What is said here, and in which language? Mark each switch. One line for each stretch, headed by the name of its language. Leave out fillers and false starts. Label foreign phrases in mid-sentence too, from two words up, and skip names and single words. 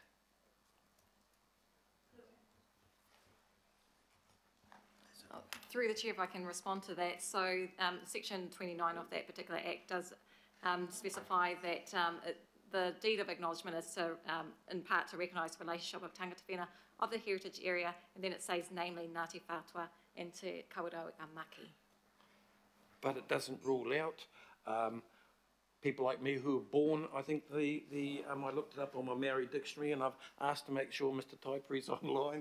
English: Through the chair, if I can respond to that. So section 29 of that particular act does specify that the deed of acknowledgement is to, in part to recognise the relationship of
Māori: tangata whena
English: of the heritage area, and then it says namely Ngāti Whātua and Te Kawerau Maki. But it doesn't rule out people like me who are born. I think I looked it up on my Maori dictionary, and I've asked to make sure Mr. Taipuri's online.